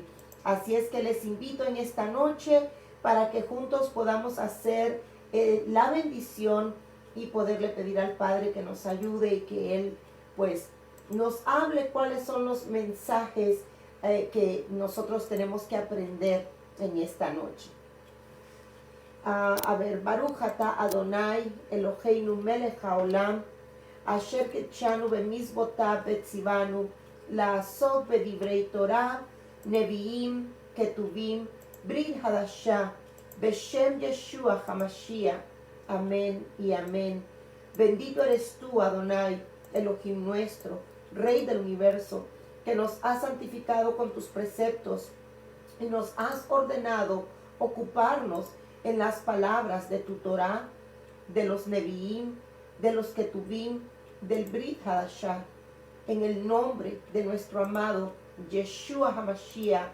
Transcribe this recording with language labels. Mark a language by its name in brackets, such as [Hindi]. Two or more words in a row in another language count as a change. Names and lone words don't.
[Spanish] Así es que les invito en esta noche para que juntos podamos hacer la bendición y poderle pedir al Padre que nos ayude y que Él pues nos hable cuáles son los mensajes que nosotros tenemos que aprender en esta noche. [Hebrew] ברוך אתה אדני אלהינו מלך העולם אשר קדשנו במצותיו וצונו לעשות בדברי תורה, נביאים, כתובים, ברית חדשה, בשם ישוע המשיח, [Spanish] amén y amén. Bendito eres tú, Adonai, Elohim nuestro, Rey del universo, que nos has santificado con tus preceptos y nos has ordenado ocuparnos en las palabras de tu Torah, de los neviim, de los ketubim, del [Hebrew] ברית חדשה, [Spanish] en el nombre de nuestro amado [Hebrew] ישוע המשיח.